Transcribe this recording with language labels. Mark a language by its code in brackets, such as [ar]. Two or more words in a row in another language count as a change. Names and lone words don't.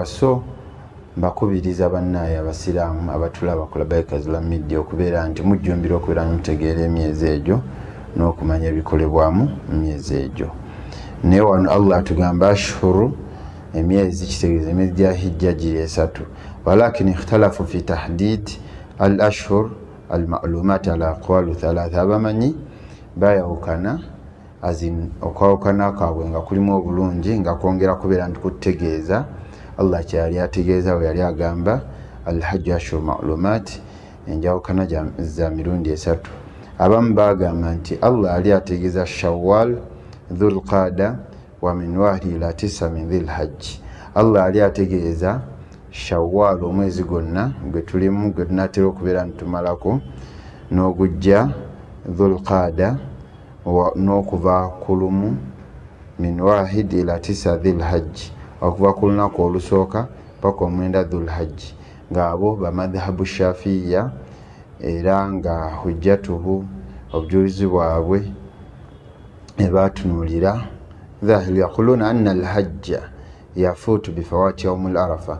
[lg] So mbakubiriza bannaye abasiraamu abatulaba ku Labbaika Islamic Media okubeera nti mujjumbira okubeera mutegeera emyezi egyo n'okumanya ebikolebwamu mu myezi egyo. Naye wano Allah atugamba ashhuru, emyezi kitegeeza emyezi gya hijja giri 3, [ar] ولكن اختلف في تحديد الأشهر المعلومات على أقوال 3. [lg] Abamanyi bayawukana azin okwawukana kwabwe nga kulimu obulungi nga kwongera kubeera nti kutegeeza Allah kyali ategeeza we yali agamba [ar] الحج أشهر معلومات, [lg] enjawukana za mirundi 3. Abamu bagamba nti Allah ali ategeeza Shawwal, Dhulqaada [ar] ومن 1 إلى 9 من ذي الحجة. [lg] Allah ali ategeeza Shawwal omwezi gwonna gwe tulimu gwe tunatera okubeera nitumalako, n'ogujja Dhulqaada n'okuva ku 1 [ar] من 1 إلى 9 [lg] Dhilhajji, okuva ku lunaku olusooka paka 9 Dhulhajji, ng'abo bamadhhabu Shafiya era nga hujjatuhu obujulizi bwabwe ebatunuulira [ar] ظاهر يقولون أن الحج يفوت بفوات يوم عرفة.